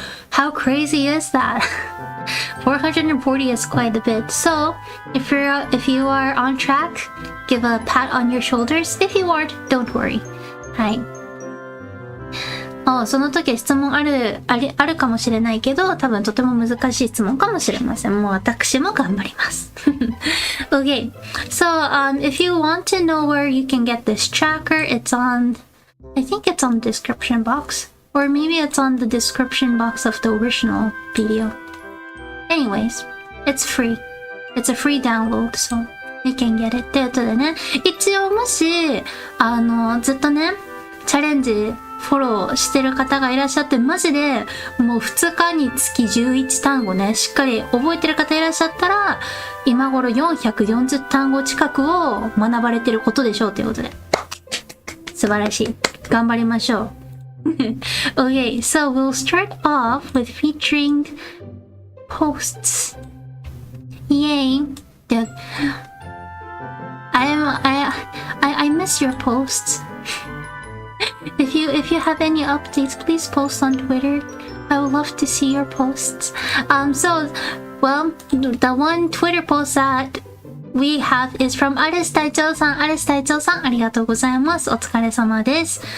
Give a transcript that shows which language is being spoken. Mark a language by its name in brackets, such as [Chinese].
[English] How crazy is that? 440 is quite a bit. So, if you are on track, give a pat on your shoulders. If you aren't, don't worry. はい。 [Japanese] その時質問あるかもしれないけど、多分とても難しい質問かもしれません。もう私も頑張ります。 [English] Okay, so if you want to know where you can get this tracker, I think it's on the description box. Or maybe it's on the description box of the original video. Anyways, it's free. It's a free download, so you can get it. [Japanese] ということでね、一応もし、ずっとね、チャレンジフォローしてる方がいらっしゃって、マジでもう2日につき11単語ね、しっかり覚えてる方いらっしゃったら、今頃440単語近くを学ばれてることでしょうということで。素晴らしい。頑張りましょう。 [English] Okay, so we'll start off with featuring posts. Yay! I miss your posts. If you have any updates, please post on Twitter. I would love to see your posts. Well, the one Twitter post that we have is from アレス隊長さん。 [Japanese] アレス隊長さん、ありがとうございます。お疲れ様です。